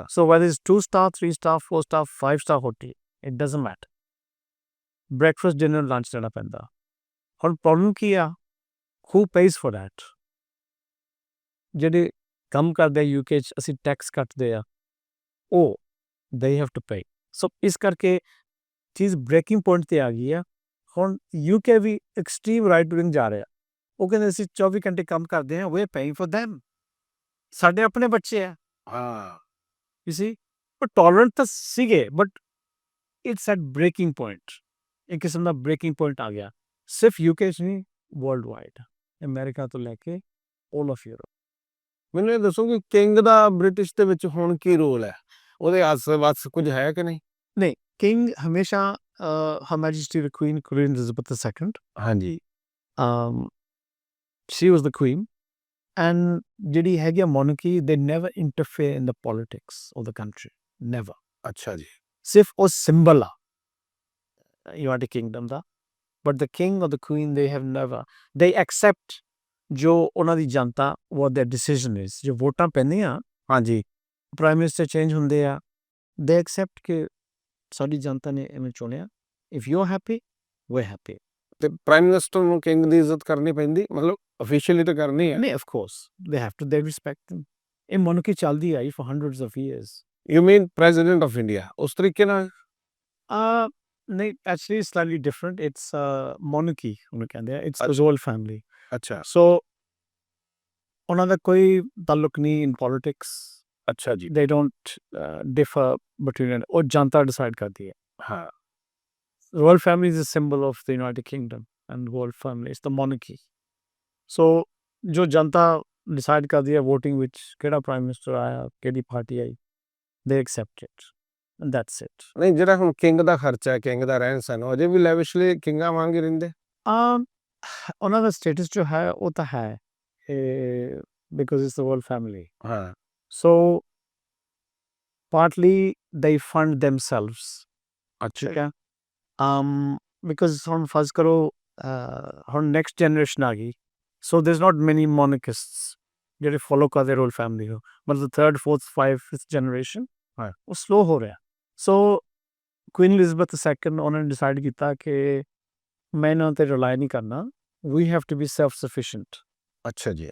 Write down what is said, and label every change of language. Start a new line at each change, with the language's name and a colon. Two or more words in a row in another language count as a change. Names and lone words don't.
English: So whether is 2 star 3 star 4 star 5 star hotel, it doesn't matter, breakfast dinner lunch
Punjabi: ਦੇਣਾ ਪੈਂਦਾ। ਹੁਣ ਪ੍ਰੋਬਲਮ ਕੀ ਆ,
English: who pays for that.
Punjabi: ਜਿਹੜੇ ਕੰਮ ਕਰਦੇ UK 'ਚ ਅਸੀਂ ਟੈਕਸ ਕੱਟਦੇ ਆ, ਉਹ
English: they have to pay।
Punjabi: ਸੋ ਇਸ ਕਰਕੇ ਚੀਜ਼
English: breaking point
Punjabi: 'ਤੇ ਆ ਗਈ ਆ। ਹੁਣ UK ਵੀ
English: extreme right wing
Punjabi: ਜਾ ਰਿਹਾ। ਉਹ ਕਹਿੰਦੇ ਅਸੀਂ 24 ਘੰਟੇ ਕੰਮ ਕਰਦੇ ਹਾਂ,
English: we are paying for them,
Punjabi: ਸਾਡੇ ਆਪਣੇ ਬੱਚੇ ਆ, ਹਾਂ
English: you see. ਪਰ ਟੋਲਰੈਂਟ
Punjabi: ਤਾਂ ਸੀਗੇ,
English: but it's at breaking point.
Punjabi: ਇੱਕ ਕਿਸਮ ਦਾ
English: breaking point
Punjabi: ਆ ਗਿਆ, ਸਿਰਫ UK 'ਚ ਨਹੀਂ,
English: world wide,
Punjabi: ਅਮਰੀਕਾ ਤੋਂ ਲੈ ਕੇ
English: all of Europe.
Punjabi: ਮੈਨੂੰ ਇਹ ਦੱਸੋ ਕਿ ਕਿੰਗ ਦਾ ਬ੍ਰਿਟਿਸ਼ ਦੇ ਵਿੱਚ ਹੁਣ ਕੀ ਰੋਲ ਹੈ, ਉਹਦੇ ਆਸ-ਪਾਸ ਕੁਝ ਹੈ ਕਿ ਨਹੀਂ? ਨਹੀਂ, ਕਿੰਗ ਹਮੇਸ਼ਾ
English: Her Majesty the Queen Elizabeth II,
Punjabi: ਹਾਂਜੀ
English: She was the queen, and
Punjabi: ਜਿਹੜੀ ਹੈਗੀ ਆ
English: monarchy, they never interfere in the politics of the country, never.
Punjabi: ਅੱਛਾ ਜੀ। ਸਿਰਫ ਉਹ ਸਿੰਬਲ ਆ ਯੂਨਾਈਟਿਡ ਕਿੰਗਡਮ ਦਾ,
English: but the king or the queen, they have never, they accept
Punjabi: ਜੋ ਉਹਨਾਂ ਦੀ ਜਨਤਾ
English: what their decision is,
Punjabi: ਜੋ ਵੋਟਾਂ ਪੈਂਦੀਆਂ ਹਾਂਜੀ
English: prime minister
Punjabi: ਚੇਂਜ ਹੁੰਦੇ ਆ,
English: they accept
Punjabi: ਕਿ ਸਾਡੀ ਜਨਤਾ ਨੇ ਐਵੇਂ ਚੁਣਿਆ,
English: if you're happy we're happy.
Punjabi: ਤੇ
English: prime minister
Punjabi: ਨੂੰ ਕਿੰਗ ਦੀ ਇੱਜ਼ਤ ਕਰਨੀ ਪੈਂਦੀ, ਮਤਲਬ ਅਫੀਸ਼ੀਅਲੀ ਤਾਂ ਕਰਨੀ ਹੈ। ਨਹੀਂ,
English: of course they have to, they respect them. ਇਹ monarchy
Punjabi: ਚੱਲਦੀ ਆਈ
English: for hundreds of years. you mean president of India
Punjabi: ਉਸ ਤਰੀਕੇ ਨਾਲ? ਨਹੀਂ,
English: actually it's slightly different. It's monarchy
Punjabi: ਉਹਨੂੰ ਕਹਿੰਦੇ ਆ,
English: it's the royal family.
Punjabi: ਅੱਛਾ So ਉਹਨਾਂ ਦਾ ਕੋਈ ਤਾਲੁਕ ਨਹੀਂ
English: in politics.
Punjabi: ਅੱਛਾ ਜੀ
English: They don't differ between,
Punjabi: ਉਹ ਜਨਤਾ ਡਿਸਾਈਡ ਕਰਦੀ ਹੈ। ਹਾਂ
English: Royal family is a symbol of the United Kingdom and royal family is the monarchy.
Punjabi: So ਜੋ ਜਨਤਾ ਡਿਸਾਈਡ ਕਰਦੀ ਹੈ ਵੋਟਿੰਗ ਵਿੱਚ ਕਿਹੜਾ
English: prime minister
Punjabi: ਆਇਆ, ਕਿਹੜੀ ਪਾਰਟੀ ਆਈ,
English: they accept it and that's it.
Punjabi: ਨਹੀਂ ਜਿਹੜਾ ਹੁਣ ਕਿੰਗ ਦਾ ਖਰਚਾ ਹੈ, ਕਿੰਗ ਦਾ ਰਹਿਣ ਸਹਿਣ, ਉਹ ਅਜੇ ਵੀ ਲੈਵਿਸ਼ਲੀ ਕਿੰਗਾਂ ਵਾਂਗ ਹੀ ਰਹਿੰਦੇ? ਉਹਨਾਂ ਦਾ ਸਟੇਟਸ ਜੋ ਹੈ ਉਹ ਤਾਂ ਹੈ
English: because it's the royal family.
Punjabi: ਹਾਂ
English: So partly they fund themselves.
Punjabi: ਅੱਛਾ ਠੀਕ ਹੈ, because ਹੁਣ ਫਰਜ਼ ਕਰੋ ਹੁਣ
English: next generation
Punjabi: ਆ ਗਈ,
English: so there's not many monarchists ਜਿਹੜੇ ਫੋਲੋ ਕਰਦੇ royal family
Punjabi: ਨੂੰ, ਮਤਲਬ
English: 3rd 4th 5th ਜਨਰੇਸ਼ਨ
Punjabi: ਹਾਂ। ਉਹ ਸਲੋ ਹੋ ਰਿਹਾ। ਸੋ ਕੁਈਨ ਐਲਿਜ਼abeth II ਉਹਨਾਂ ਨੇ ਡਿਸਾਈਡ ਕੀਤਾ ਕਿ ਮੈਂ ਇਹਨਾਂ 'ਤੇ ਰਿਲਾਈ ਨਹੀਂ ਕਰਨਾ,
English: we have to be self sufficient.
Punjabi: ਅੱਛਾ ਜੀ